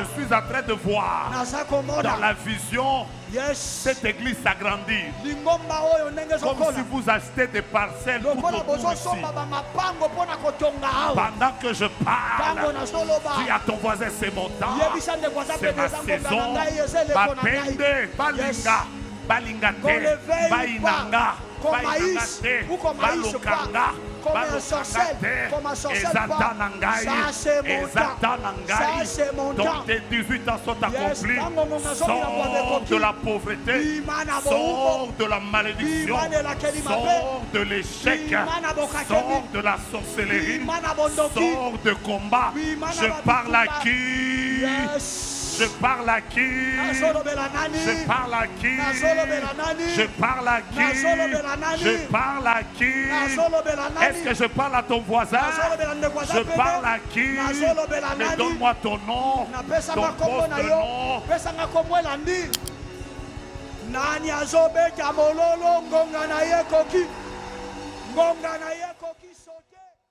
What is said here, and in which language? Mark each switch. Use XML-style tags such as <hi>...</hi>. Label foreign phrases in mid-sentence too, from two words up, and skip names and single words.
<fr>Je suis en train de voir dans la vision cette église s'agrandir. Comme si vous achetez des parcelles tout autour ici. Pendant que je parle, dis à ton voisin, c'est mon temps, c'est ma saison.</fr> <ln>Bapende, balinga, balingate, bainanga, bainangate, balokanga.</ln> <fr>Comme un sorcier, ça c'est mon temps. Donc tes 18 ans sont accomplis. Sors de la pauvreté, sors de la malédiction, sors de l'échec, sors de la sorcellerie, sors de combat. Je parle à qui? Je parle à qui? Je parle à qui? Je parle à qui? Je parle à qui? Est-ce que je parle à ton voisin? Je parle à qui? Mais donne-moi ton nom, ton poste de nom.</fr> <ln>Nani azobeta mololo ngonga na ye koki sote.</ln>